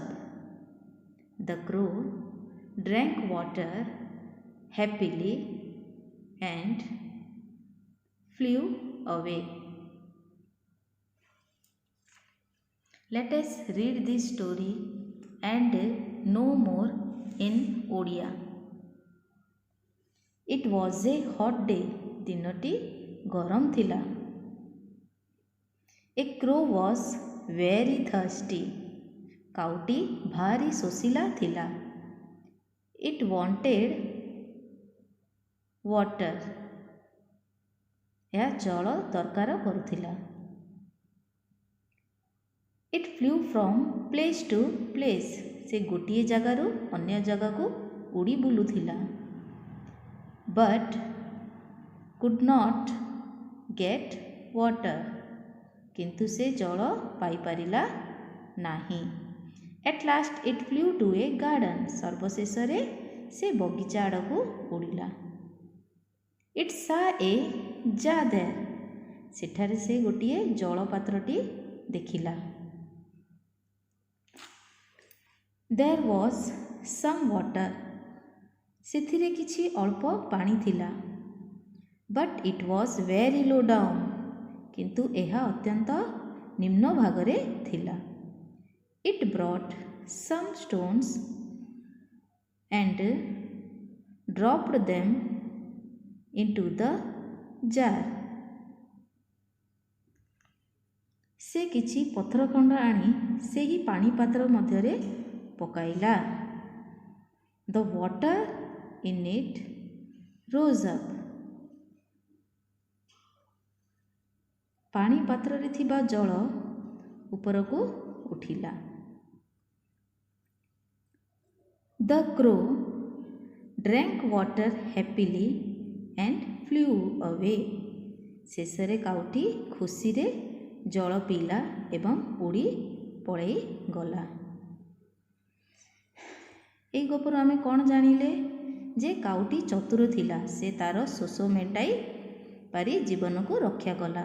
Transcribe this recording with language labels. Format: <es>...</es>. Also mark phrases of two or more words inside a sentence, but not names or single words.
<en>The crow drank water happily and flew away. Let us read this story and know more in Odia. It was a hot day.</en> <or>ଦିନଟି ଗରମ ଥିଲା.</or> <en>A crow was very thirsty.</en> <or>କାଉଟି ଭାରି ଶୋଷିଲା ଥିଲା.</or> <en>It wanted water.</en> <or>ଏହା ଜଳ ଦରକାର କରୁଥିଲା.</or> <en>It flew from place to place.</en> <or>ସେ ଗୋଟିଏ ଜାଗାରୁ ଅନ୍ୟ ଜାଗାକୁ ଉଡ଼ି ବୁଲୁଥିଲା.</or> <en>But could not get water.</en> <or>କିନ୍ତୁ ସେ ଜଳ ପାଇପାରିଲା ନାହିଁ.</or> <en>At last it flew to a garden.</en> <or>ସର୍ବଶେଷରେ ସେ ବଗିଚା ଆଡ଼କୁ ଉଡ଼ିଲା.</or> <en>It saw a jar there.</en> <or>ସେଠାରେ ସେ ଗୋଟିଏ ଜଳପାତ୍ରଟି ଦେଖିଲା.</or> <en>There was some water.</en> <or>ସେଥିରେ କିଛି ଅଳ୍ପ ପାଣି ଥିଲା.</or> <en>But it was very low down.</en> <or>କିନ୍ତୁ ଏହା ଅତ୍ୟନ୍ତ ନିମ୍ନ ଭାଗରେ ଥିଲା.</or> <en>It brought some stones and dropped them into the jar.</en> <or>ସେ କିଛି ପଥର ଖଣ୍ଡ ଆଣି ସେହି ପାଣି ପାତ୍ର ମଧ୍ୟରେ ପକାଇଲା.</or> <en>The water in it rose up.</en> <or>ପାଣି ପାତ୍ରରେ ଥିବା ଜଳ ଉପରକୁ ଉଠିଲା.</or> <en>The crow drank water happily and flew away.</en> <or>ଶେଷରେ କାଉଟି ଖୁସିରେ ଜଳ ପିଇଲା ଏବଂ ଉଡ଼ି ପଳେଇ ଗଲା. ଏହି ଗପରୁ ଆମେ କ'ଣ ଜାଣିଲେ ଯେ କାଉଟି ଚତୁର ଥିଲା. ସେ ତା'ର ଶୋଷ ମେଣ୍ଟାଇ ପାରି ଜୀବନକୁ ରକ୍ଷା କଲା.</or>